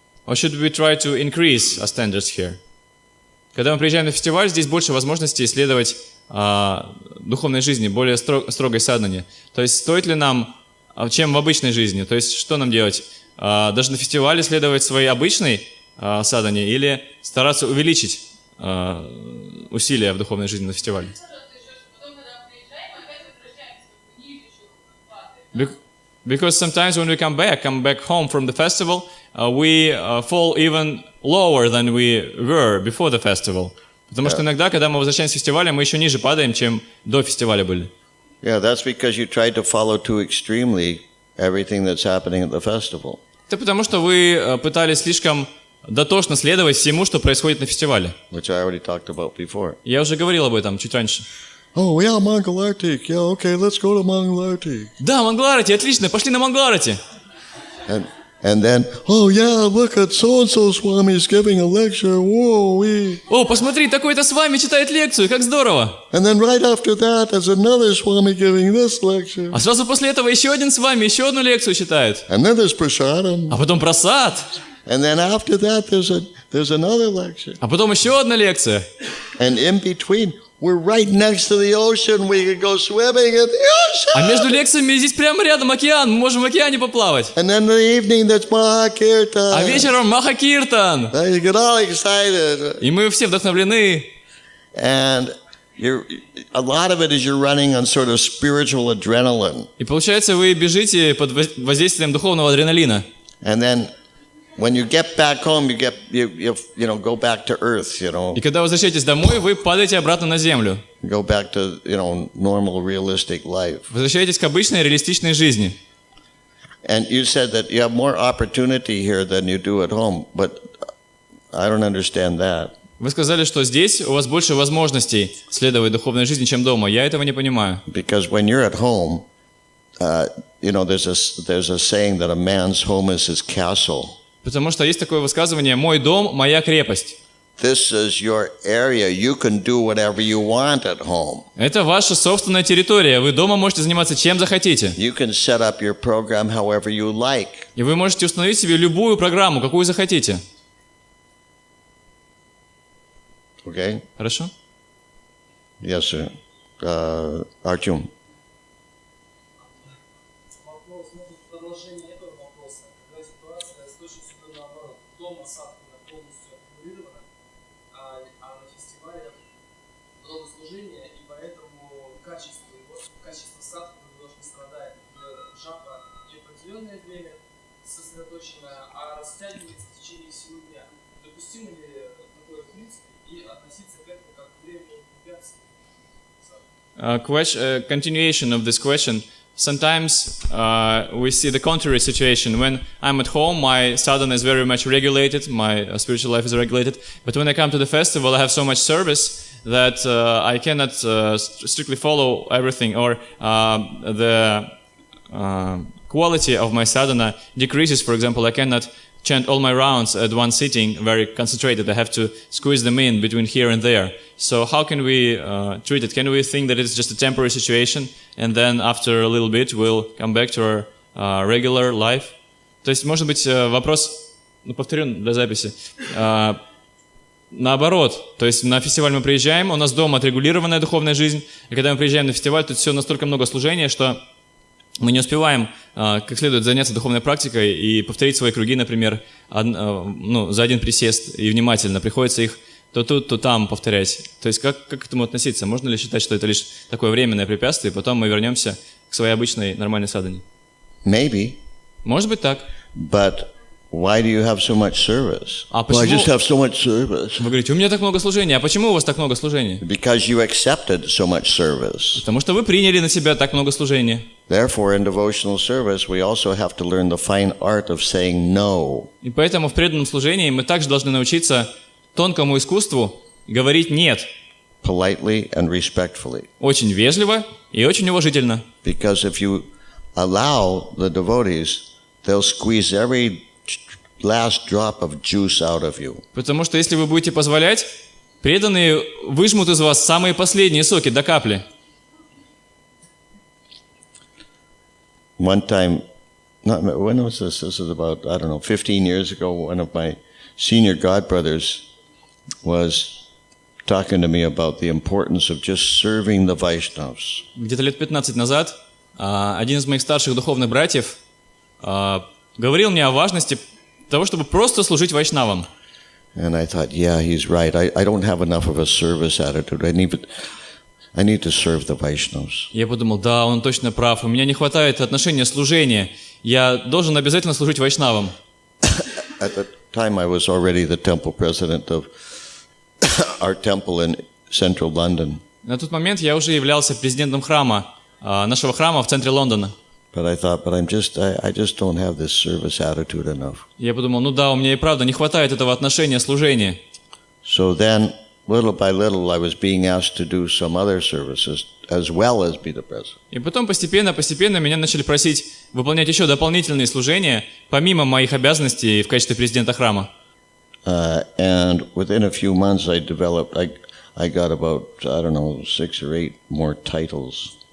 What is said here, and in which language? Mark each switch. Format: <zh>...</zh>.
<en>Or should we try to increase our standards here?</en> <ru>Когда мы приезжаем на фестиваль, здесь больше возможностей исследовать духовной жизни, более строгой садхане. То есть стоит ли нам, чем в обычной жизни? То есть что нам делать? Даже на фестивале следовать своей обычной садхане или стараться увеличить усилия в духовной жизни на фестивале?</ru> <en>Because sometimes when we come back home from the festival, we fall even lower than we were before the festival.</en> <ru>Потому что иногда, когда мы возвращаемся с фестиваля, мы еще ниже падаем, чем до фестиваля были.</ru> <en>Yeah, that's because you tried to follow too extremely everything that's happening at the festival.</en> <ru>Это потому, что вы пытались слишком дотошно следовать всему, что происходит на фестивале.</ru> <en>Which I already talked about before.</en> <ru>Я уже говорил об этом чуть раньше.</ru> <en>Oh, yeah, Mongol Arctic. Yeah, okay, let's go to Mongol Arctic.</en> <ru>Да, Монголарати, отлично, пошли на Монголарати.</ru> <en>And then, oh yeah, look at so-and-so Swami's giving a lecture. Whoa,</en> <ru>О, посмотри, такой-то с вами читает лекцию, как здорово.</ru> <en>And then right after that, there's another Swami giving this lecture.</en> <ru>А сразу после этого еще один с вами, еще одну лекцию читает.</ru> <en>And then there's prasadam.</en> <ru>А потом просад.</ru> <en>And then after that, there's another lecture.</en> <ru>А потом еще одна лекция.</ru> <en>And in between, we're right next to the ocean. We could go swimming in the ocean.</en> <ru>А между лекциями здесь прямо рядом океан, мы можем в океане поплавать.</ru> <en>And then in the evening, there's Mahakirtan.</en> <ru>А вечером Махакиртан.</ru> <en>You get all excited.</en> <ru>И мы все вдохновлены.</ru> <en>And a lot of it is you're running on sort of spiritual adrenaline.</en> <ru>И получается, вы бежите под воздействием духовного адреналина.</ru> <en>And then when you get back home, you go back to earth,</en> <ru>И когда возвращаетесь домой, вы падаете обратно на землю.</ru> <en>Go back to, normal realistic life.</en> <ru>Возвращаетесь к обычной реалистичной жизни.</ru> <en>And you said that you have more opportunity here than you do at home, but I don't understand that.</en> <ru>Вы сказали, что здесь у вас больше возможностей следовать духовной жизни, чем дома. Я этого не понимаю.</ru> <en>Because when you're at home, there's a saying that a man's home is his castle.</en> <ru>Потому что есть такое высказывание «мой дом, моя крепость».</ru> <en>This is your area. You can do whatever you want at home.</en> <ru>Это ваша собственная территория. Вы дома можете заниматься чем захотите.</ru> <en>You can set up your program however you like.</en> <ru>И вы можете установить себе любую программу, какую захотите.</ru> <en>Okay?</en> <ru>Хорошо?</ru> <en>Yes, sir. Arjun.</en> <ru>Вопрос, может, продолжение этого вопроса. Когда ситуация с точностью наоборот. Дома садхана полностью аккумулирована, а на фестивале много служения, и поэтому качество садханы немножко страдает. Джапа не определенное время сосредоточенное, а растягивается в течение всего дня. Допустимо ли такое в принципе и относиться к этому как к времени препятствий?</ru> <en>Continuation of this question. Sometimes we see the contrary situation. When I'm at home, my sadhana is very much regulated, my spiritual life is regulated. But when I come to the festival, I have so much service that I cannot strictly follow everything, or the quality of my sadhana decreases. For example, I cannot chant all my rounds at one sitting, very concentrated. I have to squeeze them in between here and there. So how can we treat it? Can we think that it's just a temporary situation, and then after a little bit we'll come back to our regular life?</en> <ru>То есть, может быть, вопрос, повторю для записи, наоборот. То есть на фестиваль мы приезжаем, у нас дома отрегулированная духовная жизнь, и когда мы приезжаем на фестиваль, тут все настолько много служения, что мы не успеваем как следует заняться духовной практикой и повторить свои круги, например, за один присест, и внимательно. Приходится их то тут, то там повторять. То есть как к этому относиться? Можно ли считать, что это лишь такое временное препятствие, и потом мы вернемся к своей обычной нормальной садхане?</ru> <en>Maybe.</en> <ru>Может быть так.</ru> <en>But why do you have so much service?</en> <ru>А</ru> <en>Well, I</en> <ru>почему</ru> <en>just have so much service.</en> <ru>вы говорите, у меня так много служения? А почему у вас так много служения?</ru> <en>Because you accepted so much service.</en> <ru>Потому что вы приняли на себя так много служения.</ru> <en>Therefore, in devotional service, we also have to learn the fine art of saying no.</en> <ru>И поэтому в преданном служении мы также должны научиться тонкому искусству говорить «нет».</ru> <en>Politely and respectfully.</en> <ru>Очень вежливо и очень уважительно.</ru> <en>Because if you allow the devotees, they'll squeeze every last drop of juice out of you.</en> <ru>Потому что если вы будете позволять, преданные выжмут из вас самые последние соки до капли.</ru> <en>One time, when was this? This is about, 15 years ago, one of my senior godbrothers was talking to me about the importance of just serving the Vaishnavas.</en> <ru>Где-то лет 15 назад один из моих старших духовных братьев говорил мне о важности того, чтобы просто служить вайшнавам.</ru> <en>And I thought, yeah, he's right. I don't have enough of a service attitude. I need to serve the Vaishnavas.</en> <ru>Я подумал, да, он точно прав. У меня не хватает отношения служения. Я должен обязательно служить вайшнавам.</ru> <en>At the time, I was already the temple president of our temple in central London.</en> <ru>На тот момент я уже являлся президентом храма, нашего храма в центре Лондона.</ru> <en>But I thought, I just don't have this service attitude enough.</en> <ru>Я подумал, ну да, у меня и правда не хватает этого отношения служения.</ru> <en>So then, little by little, I was being asked to do some other services as well as be the president.</en> <ru>И потом постепенно меня начали просить выполнять еще дополнительные служения, помимо моих обязанностей в качестве президента храма.</ru> <en>And within a few months, I got about, 6 or 8 more titles.</en>